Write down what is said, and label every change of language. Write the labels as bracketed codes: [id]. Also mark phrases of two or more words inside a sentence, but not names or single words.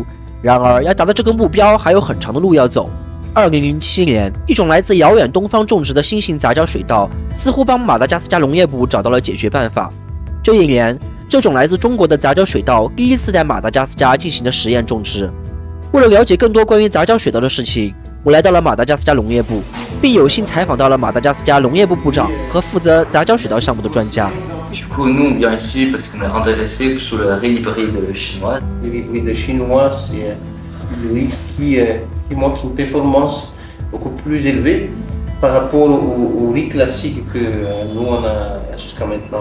[zh] 然而，要达到这个目标还有很长的路要走。2007年，一种来自遥远东方种植的新型杂交水稻，似乎帮马达加斯加农业部找到了解决办法。这一年，这种来自中国的杂交水稻第一次在马达加斯加进行的实验种植。为了了解更多关于杂交水稻的事情，我来到了马达加斯加农业部，并有幸采访到了马达加斯加农业部部长和负责杂交水稻项目的专家。 [fr] Du coup, nous, on vient ici parce qu'on est intéressé sur le hybride chinois. L'hybride chinois, c'est un hybride qui montre une performance beaucoup plus élevée par rapport au riz classique que nous, on a jusqu'à maintenant.